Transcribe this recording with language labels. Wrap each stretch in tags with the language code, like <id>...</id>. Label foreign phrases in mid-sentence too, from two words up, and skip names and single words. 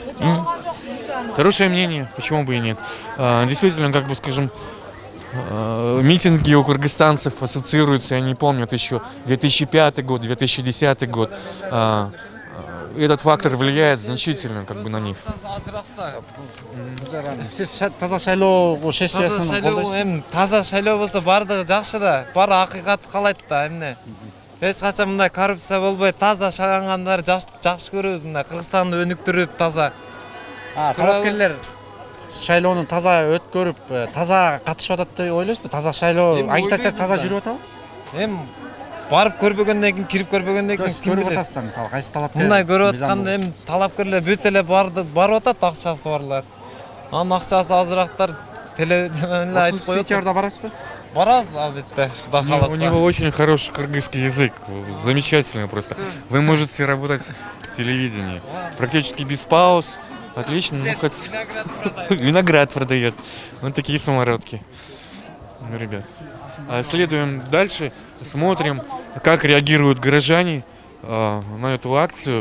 <ru>Хорошее мнение, почему бы и нет. Действительно, как бы скажем, митинги у кыргызстанцев ассоциируются, они помнят еще 2005 год, 2010 год. Этот фактор влияет значительно как бы на них.</ru> <ky>Таза шайлоо сессиясын эми таза шайлоо болсо баардыгы жакшы да, баары акыйкатты каалайт да эмне. Эч качан мындай коррупция болбой, таза шайлангандарды жакшы көрөбүз, мындай Кыргызстанды өнүктүрүп таза. Талапкерлер шайлоону таза өткөрүп, таза катышып атат деп ойлойсузбу? Таза шайлоо, агитация таза жүрүп атабы? Эми барып көрбөгөндөн кийин, кирип көрбөгөндөн кийин ким көрүп билет? атасыздар, мисалы, кайсы талапкер? Мындай көрүп атканда эми талапкерлер бүт эле барып атат, акчасы барлар. Анын акчасы азырактар телевидениеде айтып коет. Сентябрда барасызбы? Барабыз, албетте, Кудай кааласа.</ky> <ru>У него очень хороший кыргызский язык, замечательный просто. Вы можете работать в телевидении практически без пауз. Отлично, ну хоть виноград продает. Вот такие самородки. Ну, ребят. Следуем дальше, смотрим, как реагируют горожане на эту акцию.</ru>